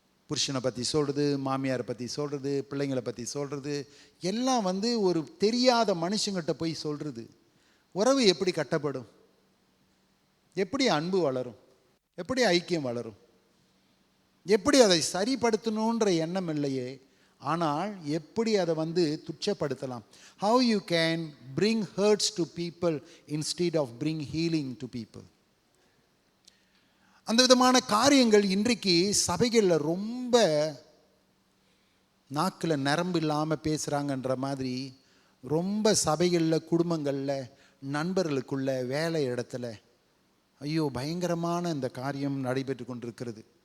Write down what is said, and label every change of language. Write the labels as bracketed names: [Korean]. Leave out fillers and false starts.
[Tamil] புருஷனை பற்றி சொல்கிறது, மாமியாரை பற்றி சொல்கிறது, பிள்ளைங்களை பற்றி சொல்கிறது, எல்லாம் வந்து ஒரு தெரியாத மனுஷங்கிட்ட போய் சொல்கிறது. உறவு எப்படி கட்டப்படும்? எப்படி அன்பு வளரும்? எப்படி ஐக்கியம் வளரும்? எப்படி அதை சரிப்படுத்தணுன்ற எண்ணம் இல்லையே, ஆனால் எப்படி அதை வந்து துச்சப்படுத்தலாம்? [English] How you can bring hurts to people instead of bring healing to people. [Tamil] அந்த விதமான காரியங்கள் இன்றைக்கு சபைகளில் ரொம்ப நாக்கில் நரம்பு இல்லாமல் பேசுகிறாங்கன்ற மாதிரி ரொம்ப சபைகளில், குடும்பங்களில், நண்பர்களுக்குள்ள, வேலை இடத்துல ஐயோ பயங்கரமான இந்த காரியம் நடைபெற்று கொண்டிருக்கிறது.